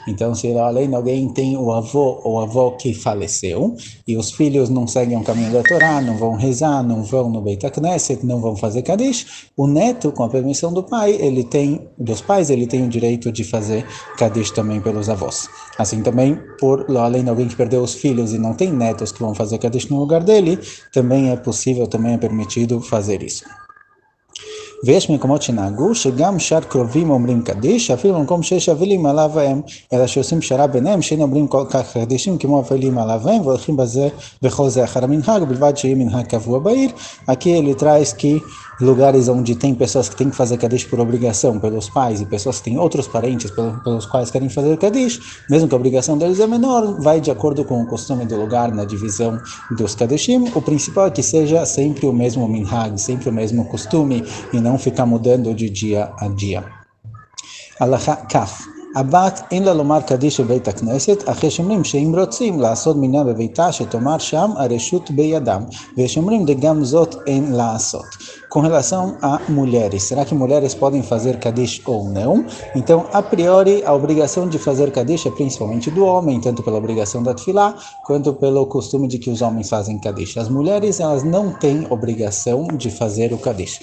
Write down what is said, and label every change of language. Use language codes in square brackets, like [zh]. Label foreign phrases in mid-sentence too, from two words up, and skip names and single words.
[pt] Então, se além de alguém tem o avô ou a avó que faleceu, e os filhos não seguem o caminho da Torá, não vão rezar, não vão no [he] בית הכנסת, [pt] não vão fazer Kaddish, o neto, com a permissão do pai, dos pais, ele tem o direito de fazer Kaddish também pelos avós. Assim também, além de alguém que perdeu os filhos e não tem netos que vão fazer Kaddish no lugar dele, também é possível, também é permitido fazer isso. [he] ויש מקומות שנהגו שגם שאר קרובים אומרים קדיש, אפילו במקום שיש אבלים עליו הם, אלא שעושים פשרה ביניהם שאין אומרים כל כך קדישים כמו אבלים עליו הם, והולכים בזה וכל זה אחר המנהג, בלבד שיהיה מנהג קבוע בעיר. [pt] Aqui ele traz que lugares onde tem pessoas que têm que fazer Kaddish por obrigação pelos pais e pessoas que têm outros parentes pelos quais querem fazer Kaddish, mesmo que a obrigação deles é menor, vai de acordo com o costume do lugar na divisão dos Kaddishim. O principal é que seja sempre o mesmo minhag, sempre o mesmo costume e não ficar mudando de dia a dia. [he] הלכה כף הבת אין לה לומר קדיש בבית הכנסת, אחרי שאומרים שאם רוצים לעשות מניין בביתה שתאמר שם הרשות בידם, ויש אומרים גם זאת אין לעשות. [pt] Com relação a mulheres, será que mulheres podem fazer Kaddish ou não? Então, a priori, a obrigação de fazer Kaddish é principalmente do homem, tanto pela obrigação da Tefilá, quanto pelo costume de que os homens fazem Kaddish. As mulheres, elas não têm obrigação de fazer o Kaddish.